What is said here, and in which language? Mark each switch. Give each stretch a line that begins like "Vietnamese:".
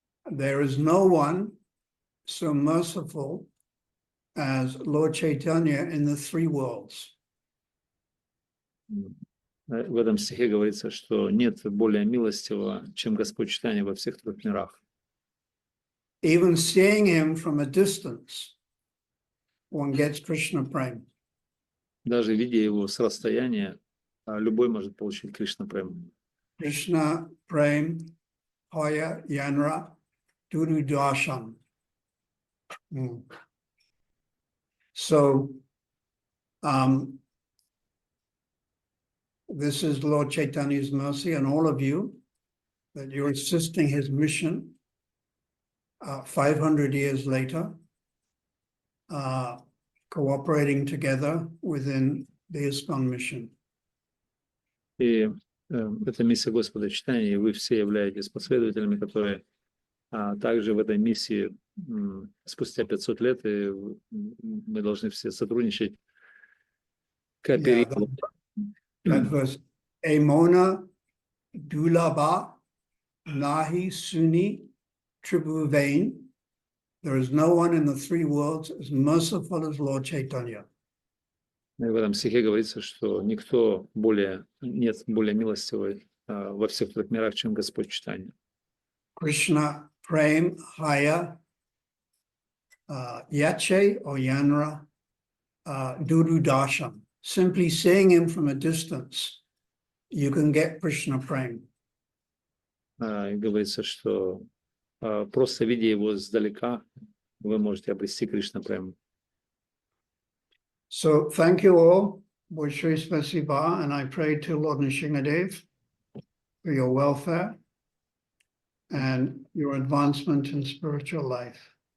English: There is no one so merciful as Lord Chaitanya in the three worlds.
Russian: В этом стихе говорится, что нет более милостивого, чем Господь Чайтанья во всех трех мирах.
English: Even seeing him from a distance, one gets Krishna Prem.
Russian: Даже видя его с расстояния, любой может получить Кришна Прем.
Bangla: Krishna Prem Hoya Yanra Duru Darshan.
English: So, this is Lord Chaitanya's mercy on all of you, that you're assisting his mission 500 years later, cooperating together within the ISKCON mission.
Russian: И это миссия Господа Чайтаньи, и вы все являетесь последователями, которые также в этой миссии спустя 500 лет, и мы должны все сотрудничать, кооперировать.
English: That verse,
Bangla: Emona Dulaba Nahi Suni Tribhuvain.
English: There is no one in the three worlds as merciful as Lord Chaitanya.
Russian: И в этом стихе говорится, что никто нет более милостивый во всех трех мирах, чем Господь Чайтанья.
Bangla: Krishna Prem Haya Yache or Yanra Duru Darshan.
English: Simply seeing him from a distance, you can get Krishna Prem.
Russian: И говорится, что просто видя его сдалека, вы можете обрести Кришна Прем.
English: So thank you all,
Russian: Bolshoi Spasiba,
English: and I pray to Lord Nrsingadev for your welfare and your advancement in spiritual life.